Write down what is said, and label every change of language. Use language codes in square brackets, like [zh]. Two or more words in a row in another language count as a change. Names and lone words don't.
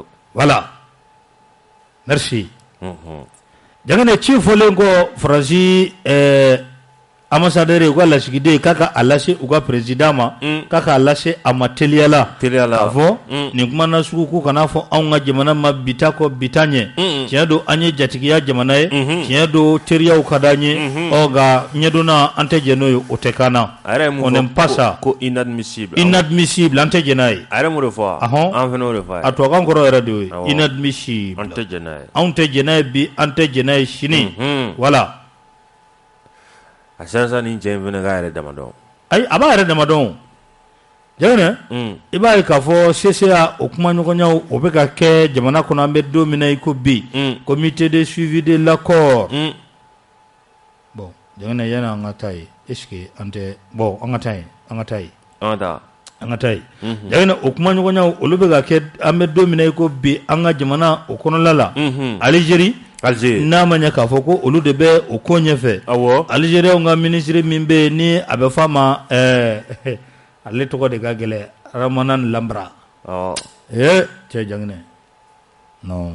[bm] voilà merci Jaginɛ ci fɔlen kɔ Faransi ambassadeur u ka lasigiden k'a ka a lase u ka président ma k'a k'a lase a ma teliyala k'a fɔ nin kuma na sugu ko kana fɔ anw ka jamana ma bita kɔ bita ɲɛ tiɲɛ don an ye jatigiya jamana ye tiɲɛ don teriyaw ka d'an ye nka ɲɛdonna an tɛ jɛn n'o ye o tɛ k'an na [fr] on n'aime pas ça [bm] ko inadmissible an tɛ jɛn n'a ye a yɛrɛ m'o de fɔ an fana o de fɔ a tubabukan kɔrɔ yɛrɛ de y'o ye inadmissible an tɛ jɛn n'a ye anw tɛ jɛn n'a ye bi an tɛ jɛn n'a ye sini voilà a sera ni cɛ in fana k'a yɛrɛ dama dɔn ayi a b'a yɛrɛ dama dɔn jagana i b'a ye k'a fɔ CCA o kuma ɲɔgɔnyaw o bɛ ka kɛ jamana kɔnɔ an bɛ don min na i ko bi [fr] comité de suivi de l'accord [bm] bon jagana yani an ka taa ye [fr] est-ce que [bm] an tɛ bon an ka taa ye jagana o kuma ɲɔgɔnyaw olu bɛ ka kɛ an bɛ don min na i ko bi an ka jamana o kɔnɔla la Algérie n'a ma ɲɛ k'a fɔ ko olu de bɛ o ko ɲɛfɛ Algériens ka ministre min bɛ yen ni a bɛ f'a ma ale tɔgɔ de ka gɛlɛn Ramanan Lambra cɛ jagana non